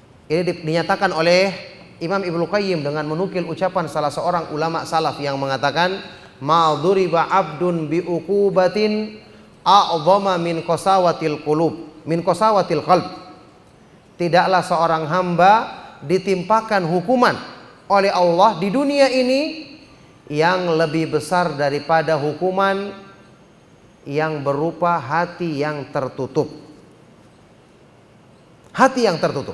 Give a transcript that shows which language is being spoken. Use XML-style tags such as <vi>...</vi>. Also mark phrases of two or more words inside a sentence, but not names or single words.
<id>Ini dinyatakan oleh Imam Ibnu Qayyim dengan menukil ucapan salah seorang ulama salaf yang mengatakan,</id> <ar>ما ضرب عبد بعقوبة أعظم من قسوة القلوب، من قسوة القلب.</ar> <id>Tidaklah seorang hamba ditimpakan hukuman oleh Allah di dunia ini yang lebih besar daripada hukuman yang berupa hati yang tertutup. Hati yang tertutup.</id>